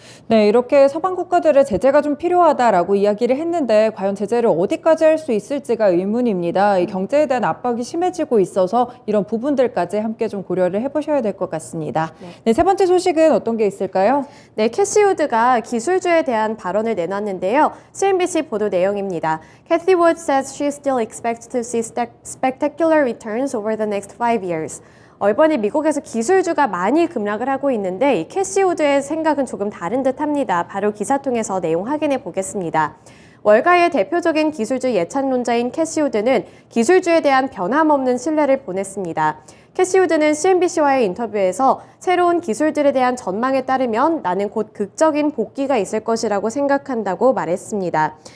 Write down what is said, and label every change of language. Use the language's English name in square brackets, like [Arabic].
[Korean] 네, 이렇게 서방 국가들의 제재가 좀 필요하다라고 이야기를 했는데 과연 제재를 어디까지 할 수 있을지가 의문입니다. 이 경제에 대한 압박이 심해지고 있어서 이런 부분들까지 함께 좀 고려를 해보셔야 될 것 같습니다. 네, 세 번째 소식은 어떤 게 있을까요? 네, 캐시 우드가 기술주에 대한 발언을 내놨는데요. CNBC 보도 내용입니다. [English] Cathy Wood says she still expects to see spectacular returns over the next 5 years. [Korean] 이번에 미국에서 기술주가 많이 급락을 하고 있는데 이 캐시 우드의 생각은 조금 다른 듯합니다. 바로 기사 통해서 내용 확인해 보겠습니다. 월가의 대표적인 기술주 예찬론자인 캐시 우드는 기술주에 대한 변함없는 신뢰를 보냈습니다. 캐시 우드는 CNBC와의 인터뷰에서 새로운 기술들에 대한 전망에 따르면 나는 곧 극적인 복귀가 있을 것이라고 생각한다고 말했습니다.